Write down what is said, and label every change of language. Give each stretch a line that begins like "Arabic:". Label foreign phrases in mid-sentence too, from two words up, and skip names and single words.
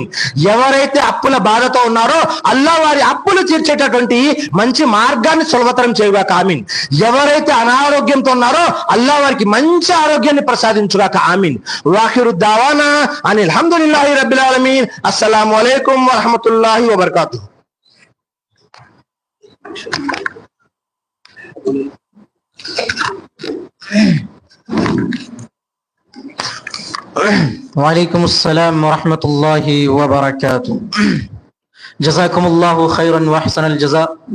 Telugu: ఎవరైతే అప్పుల బాధతో ఉన్నారో అల్లా వారి అప్పులు తీర్చేటటువంటి మంచి మార్గాన్ని సులభతరం చేయుగాక. ఆమీన్. ఎవరైతే అనారోగ్యంతో ఉన్నారో అల్లా వారికి మంచి ఆరోగ్యాన్ని ప్రసాదించుగాక. ఆమీన్.
Arabic: وآخر دعوانا الحمد لله رب العالمين. السلام عليكم ورحمة الله وبركاته. وعليكم السلام ورحمة الله وبركاته. جزاكم الله خيرا وأحسن الجزاء.